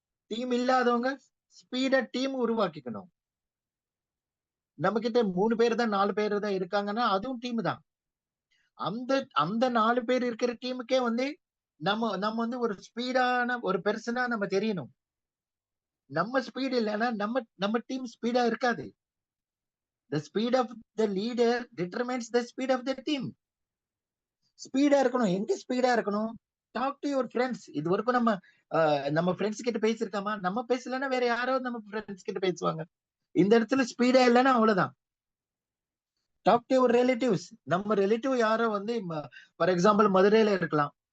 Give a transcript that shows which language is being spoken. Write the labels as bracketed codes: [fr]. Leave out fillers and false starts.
[ta] Team இல்லாதவங்க speedo team உருவாக்கிக்கணும். நம்ம கிட்ட 3 பேர் தான் 4 பேர் தான் இருக்காங்கன்னா அதுவும் டீம் தான். அந்த 4 பேர் இருக்கிற டீமுக்கே வந்து நம்ம வந்து ஒரு ஸ்பீடான ஒரு பெர்சனா நம்ம தெரியணும். நம்ம ஸ்பீட் இல்லைன்னா நம்ம டீம் ஸ்பீடா இருக்காது. [en] The speed of the leader determines the speed of the team. [ta] Speedo இருக்கணும். எங்க ஸ்பீடா இருக்கணும்? [en] Talk to your friends. [ta] இது வரைக்கும் நம்ம ஃப்ரெண்ட்ஸ் கிட்ட பேசிருக்காமா? நம்ம பேசலன்னா வேற யாராவது நம்ம ஃப்ரெண்ட்ஸ் கிட்ட பேசுவாங்க. இந்த இடத்துல ஸ்பீடா இல்லைன்னா அவ்வளவுதான். [en] Talk to your relatives. [ta] நம்ம ரிலேட்டிவ் யாரோ வந்து [en] for example [ta] மதுரையில இருக்கலாம்.